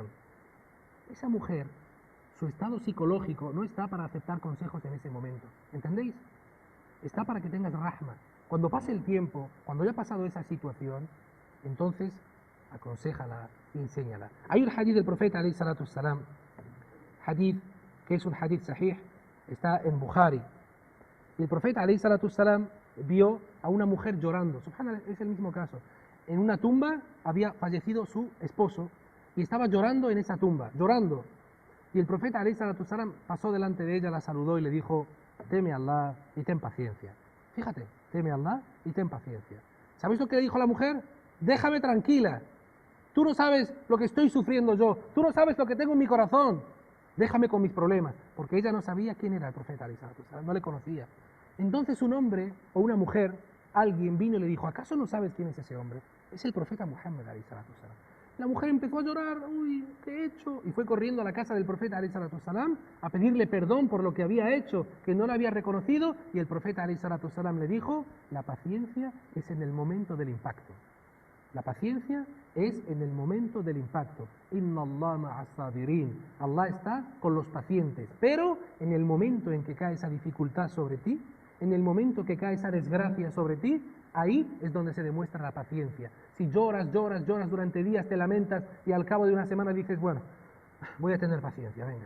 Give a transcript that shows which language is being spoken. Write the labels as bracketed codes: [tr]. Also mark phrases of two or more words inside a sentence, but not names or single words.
[es] Esa mujer, su estado psicológico no está para aceptar consejos en ese momento, ¿entendéis? Está para que tengas rahma. Cuando pase el tiempo, cuando haya pasado esa situación, entonces aconséjala y enséñala. Hay un hadith del profeta [ar] عليه الصلاة والسلام, [es] hadith que es un [ar] حديث صحيح, [es] está en Bukhari. Y el profeta [ar] عليه الصلاة والسلام [es] vio a una mujer llorando. Subhanallah, es el mismo caso. En una tumba había fallecido su esposo y estaba llorando en esa tumba, llorando. Y el profeta [ar] عليه الصلاة والسلام [es] pasó delante de ella, la saludó y le dijo, teme a Allah y ten paciencia. Fíjate, teme a Allah y ten paciencia. ¿Sabéis lo que le dijo la mujer? Déjame tranquila. Tú no sabes lo que estoy sufriendo yo. Tú no sabes lo que tengo en mi corazón. Déjame con mis problemas. Porque ella no sabía quién era el profeta [ar] عليه الصلاة والسلام, [es] no le conocía. Entonces un hombre o una mujer, alguien vino y le dijo, ¿acaso no sabes quién es ese hombre? Es el profeta Muhammad [ar] عليه الصلاة والسلام. [es] La mujer empezó a llorar, uy, ¿qué he hecho? Y fue corriendo a la casa del profeta [ar] عليه الصلاة والسلام [es] a pedirle perdón por lo que había hecho, que no lo había reconocido, y el profeta [ar] عليه الصلاة والسلام [es] le dijo, la paciencia es en el momento del impacto. La paciencia es en el momento del impacto. [ar] إن الله مع الصابرين. [es] Allah está con los pacientes, pero en el momento en que cae esa dificultad sobre ti, en el momento que cae esa desgracia sobre ti, ahí es donde se demuestra la paciencia. Si lloras durante días, te lamentas y al cabo de una semana dices, bueno, voy a tener paciencia, venga.